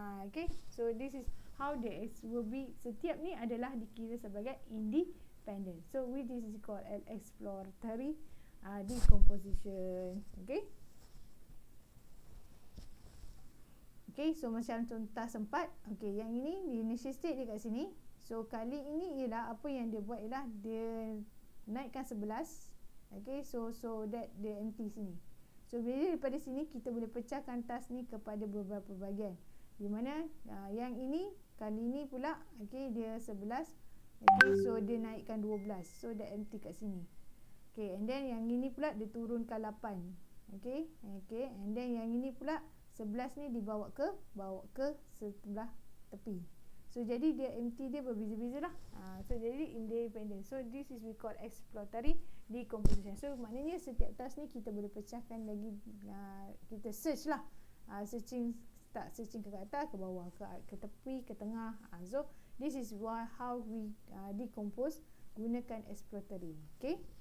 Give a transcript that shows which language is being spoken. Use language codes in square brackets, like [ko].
[en] Okay, so this is how the will be. [ms] Setiap ni adalah dikira sebagai independent. [en] So which is called an exploratory decomposition. [ms] Okay, okay, so macam contoh 4. Okay, yang ini di initial state dia kat sini. So kali ini ialah apa yang dia buat ialah dia naikkan 11. Okay, so that dia empty sini. So bila daripada sini kita boleh pecahkan task ni kepada beberapa bahagian. Di mana yang ini kali ini pula, okay, dia 11. Okay, so dia naikkan 12. So dia empty kat sini. Okay, and then yang ini pula dia turunkan 8. Okay, okay, and then yang ini pula 11 ni dibawa ke sebelah tepi. So jadi dia empty dia berbeza-beza lah. So jadi independent. So [en] this is we call exploratory decomposition. [ms] So maknanya setiap task ni kita boleh pecahkan lagi, kita search lah. Searching ke atas, ke bawah, ke tepi, ke tengah. [en] So this is how we decompose [ms] gunakan [en] exploratory. Okay.